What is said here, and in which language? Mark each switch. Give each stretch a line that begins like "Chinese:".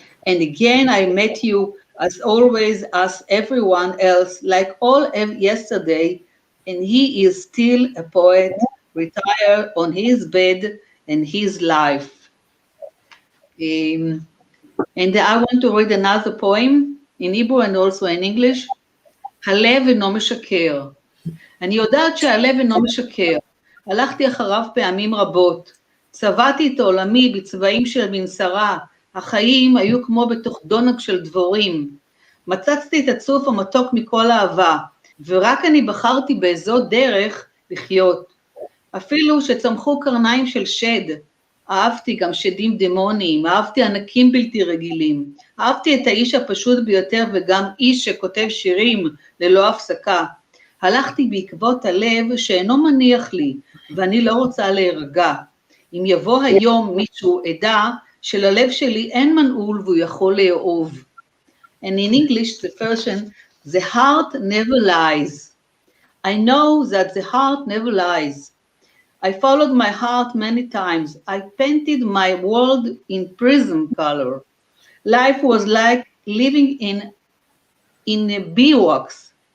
English: And again, I met you, as always, as everyone else, like all yesterday, and he is still a poet, retired on his bed and his life. And I want to read another poem in Hebrew and also in English.
Hebrew: הלב אינו משקר. אני יודעת שהלב אינו משקר. הלכתי אחריו פעמים רבות. צבעתי את עולמי בצבעים של מנסרה. החיים היו כמו בתוך דונג של דבורים. מצצתי את הצוף המתוק מכל אהבה, ורק אני בחרתי באיזו דרך לחיות. אפילו שצמחו קרניים של שד, אהבתי גם שדים דמוניים, אהבתי ענקים בלתי רגילים, אהבתי את האיש הפשוט ביותר וגם איש שכותב שירים ללא הפסקה. הלכתי בעקבות הלב שאינו מניח לי, ואני לא רוצה להירגע. אם יבוא היום מישהו אדע שללב שלי אין מנעול והוא יכול לאהוב.
English: And in English the version, the heart never lies. I know that the heart never lies. I followed my heart many times. I painted my world in prism color. Life was like living in a beeswax.